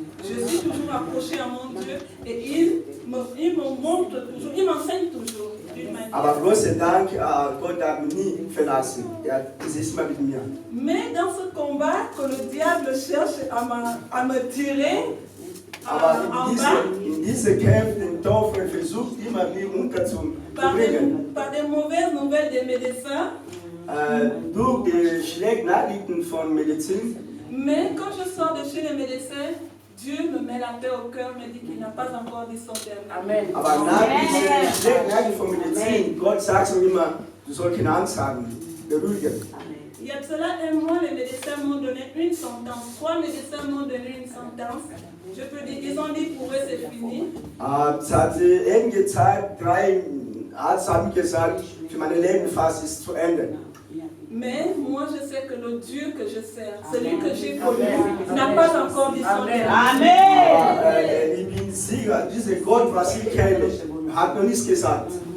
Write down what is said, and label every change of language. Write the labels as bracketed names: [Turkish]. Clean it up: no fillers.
[French] Je suis toujours accrochée à mon Dieu et il me montre toujours, il m'enseigne toujours d'une manière. [German] Aber großen Dank, Gott hat mich nie verlassen. Es ist immer mit mir. [French] Mais dans ce combat que le diable cherche à me tirer en bas, [German] in diese Kämpfe, den Teufel versucht immer mich unterzubringen. [French] par des mauvaises nouvelles des médecins. [German] Durch die schlechten Nachrichten von Medizin. [French] Mais quand je sors de chez les médecins, Dieu me met la paix au cœur, me dit qu'il n'a pas encore dit son dernier. Amen. [German] Aber nach diesen schlechten Nachrichten von Medizin, Gott sagt mir immer, du sollst keine Angst haben, beruhigen. [French] Il y a de cela un mois, les médecins m'ont donné une sentence. 3 médecins m'ont donné une sentence. Je peux dire, ils ont dit pour eux c'est fini. [German] Es hat einige Zeit, 3 Arzt haben gesagt, für meine Leben fast ist zu Ende. [French] Mais moi je sais que le Dieu que je sers, celui que j'ai connu, n'a pas encore dit son dernier. Amen. [German] Ich bin sicher, dieser Gott, was ich kenne, hat noch nichts gesagt.